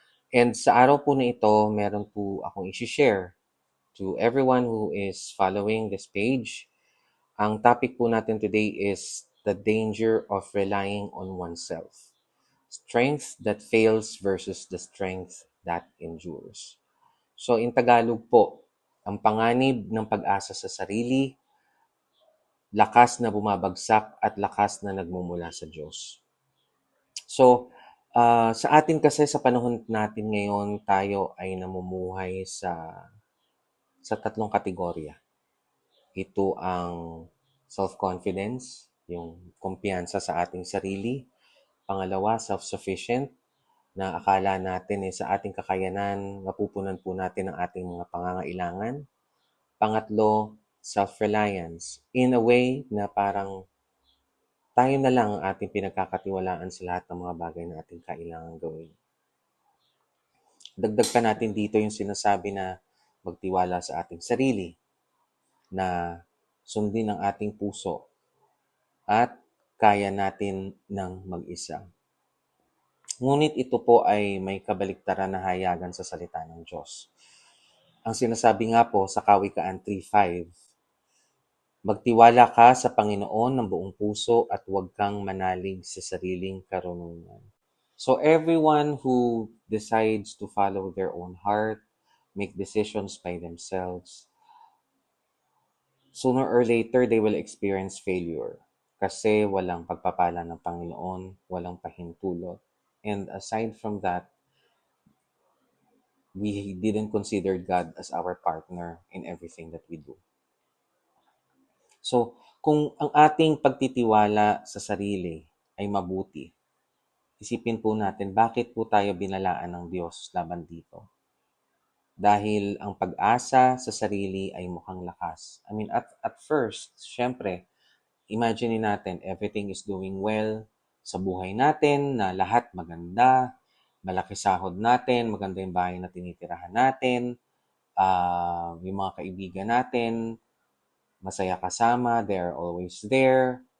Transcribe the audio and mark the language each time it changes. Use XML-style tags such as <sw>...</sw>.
<tl>And sa araw po na ito, meron po akong isi-share</tl> <en>to everyone who is following this page.</en> <tl>Ang</tl> <en>topic</en> <tl>po natin</tl> <en>today is the danger of relying on oneself. Strength that fails versus the strength that endures.</en> <tl>So in Tagalog po, ang panganib ng pag-asa sa sarili, lakas na bumabagsak at lakas na nagmumula sa Diyos. So, sa atin kasi sa panahon natin ngayon, tayo ay namumuhay sa tatlong kategorya. Ito ang self-confidence, yung kumpiyansa sa ating sarili. Pangalawa, self-sufficient, na akala natin sa ating kakayanan, mapupunan po natin ang ating mga pangangailangan. Pangatlo, self-reliance.</tl> <en>In a way</en> <tl>na parang tayo na lang ang ating pinagkakatiwalaan sa lahat ng mga bagay na ating kailangan gawin. Dagdag pa natin dito yung sinasabi na magtiwala sa ating sarili, na sundin ang ating puso at kaya natin ng mag-isa. Ngunit ito po ay may kabaliktaran na hayagan sa salita ng Diyos. Ang sinasabi nga po sa Kawikaan 3:5, magtiwala ka sa Panginoon ng buong puso at huwag kang manalig sa sariling karunungan.</tl> <en>So everyone who decides to follow their own heart, make decisions by themselves, sooner or later they will experience failure</en> <tl>kasi walang pagpapala ng Panginoon, walang pahintulot.</tl> <en>And aside from that, we didn't consider God as our partner in everything that we do.</en> <tl>So, kung ang ating pagtitiwala sa sarili ay mabuti, isipin po natin bakit po tayo binalaan ng Diyos laban dito. Dahil ang pag-asa sa sarili ay mukhang lakas. I mean, at first, syempre, imagine natin,</tl> <en>everything is doing well</en> <tl>sa buhay natin, na lahat maganda, malaki sahod natin, maganda yung bahay na tinitirahan natin, yung mga kaibigan natin, masaya kasama,</tl> <en>they are always there.</en>